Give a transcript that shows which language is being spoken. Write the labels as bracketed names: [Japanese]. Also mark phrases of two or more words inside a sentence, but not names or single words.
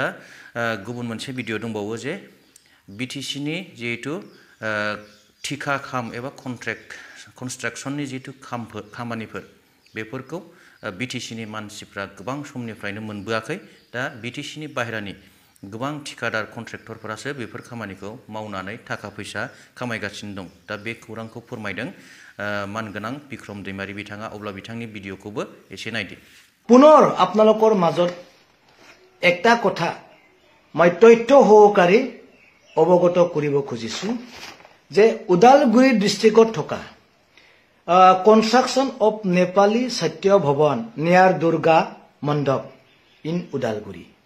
[Bodo] गुबुन मोनसे भिडिअ दंबावो जे बिटिसिनि जिहेतु थिखा खाम एबा कनस्ट्राक्सननि जिहेतु खामानिफोर बेफोरखौ बिटिसिनि मानसिफ्रा गोबां समनिफ्रायनो मोनबोआखै दा बिटिसिनि बाहेरानि गोबां ठिकादार कन्ट्रेक्टरफोरासो बेफोर खामानिखौ मावनानै थाखा फैसा खामायगासिनो दं दा बे खौरांखौ फोरमायदों मानगोनां बिक्रम दैमारी बिथाङा अब्ला बिथांनि भिडिअखौबो एसे नायदो [Assamese] पुनर आपनालोকৰ মাজত একটা কথা মই তথ্য সহকাৰে অৱগত কৰিব খুজিছো যে উদালগুৰি ডিস্ট্ৰিক্টত থকা [English] construction of [Assamese] নেপালী সত্য ভৱন নিয়াৰ দুৰ্গা মণ্ডপ ইন উদালগুৰি